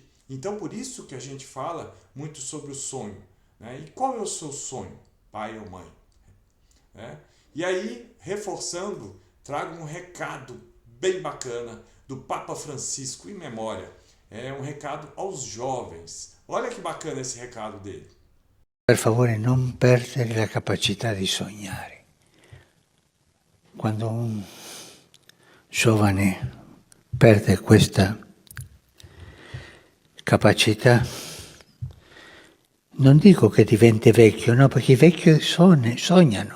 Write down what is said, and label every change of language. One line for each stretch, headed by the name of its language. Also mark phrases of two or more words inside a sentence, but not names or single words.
Portuguese: Então, por isso que a gente fala muito sobre o sonho, né? E qual é o seu sonho, pai ou mãe? E aí, reforçando, trago um recado bem bacana do Papa Francisco em memória. É um recado aos jovens. Olha que bacana esse recado dele.
Italian: Per favore, non perdere la capacità di sognare. Quando un giovane perde questa capacità, non dico che diventa vecchio, no, perché i vecchi sognano.